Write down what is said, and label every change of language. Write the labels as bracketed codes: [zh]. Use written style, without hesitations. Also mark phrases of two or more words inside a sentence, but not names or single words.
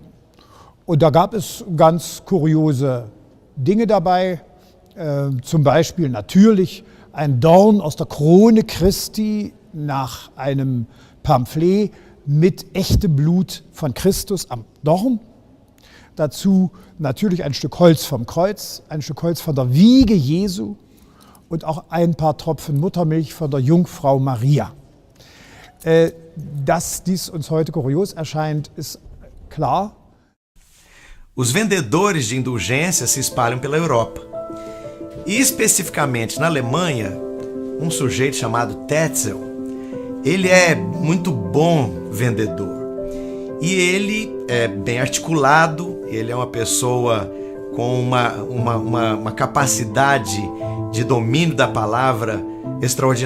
[de] Und da gab es ganz kuriose Dinge dabei, zum Beispiel natürlich ein Dorn aus der Krone Christi nach einem Pamphlet mit echtem Blut von Christus am Dorn. Dazu natürlich ein Stück Holz vom Kreuz, ein Stück Holz von der Wiege Jesu und auch ein paar Tropfen Muttermilch von der Jungfrau Maria. Dass dies uns heute kurios erscheint, ist klar. [pt] Os vendedores de indulgências se espalham pela Europa. E especificamente na Alemanha, um sujeito chamado Tetzel, ele é muito bom vendedor. E ele é bem articulado, ele é uma pessoa com uma capacidade de domínio da palavra extraordinária.